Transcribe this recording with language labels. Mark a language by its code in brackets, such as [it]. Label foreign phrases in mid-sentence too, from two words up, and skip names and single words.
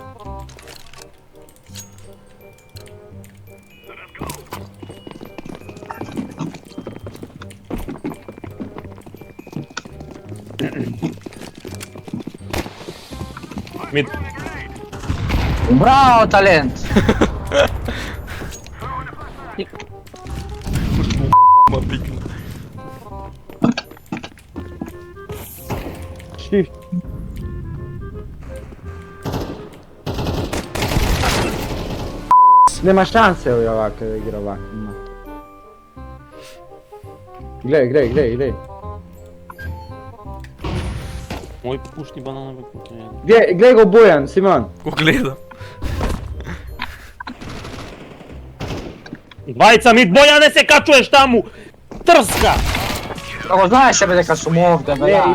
[mk] Мид. Браво, талент! Ма пикна. Shift. Nema šanse ovako da igra ovako. Glej. Мој пушни банана бе. Glej go Bojan, Simon. Го гледам. Двајца мид, Бојане, се качуваш таму! Трска! Како знаеш бе дека сум овде бе, да.